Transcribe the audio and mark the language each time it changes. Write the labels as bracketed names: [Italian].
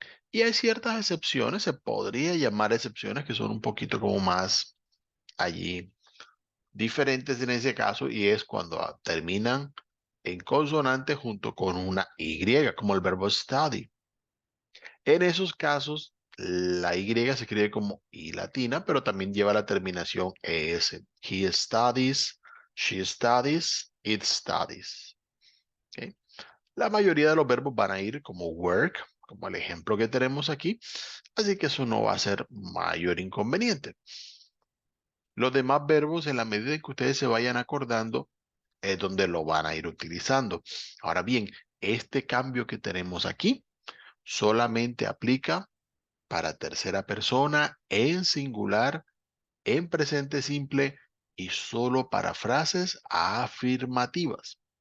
[Spanish] Y hay ciertas excepciones, se podría llamar excepciones que son un poquito como más allí diferentes en ese caso, y es cuando terminan en consonante junto con una Y, como el verbo study. En esos casos, la Y se escribe como I latina, pero también lleva la terminación ES. [English] He studies, she studies, it studies. [Spanish] ¿Ok? La mayoría de los verbos van a ir como work, como el ejemplo que tenemos aquí, así que eso no va a ser mayor inconveniente. Los demás verbos, en la medida en que ustedes se vayan acordando, es donde lo van a ir utilizando. Ahora bien, este cambio que tenemos aquí solamente aplica para tercera persona, en singular, en presente simple y solo para frases afirmativas.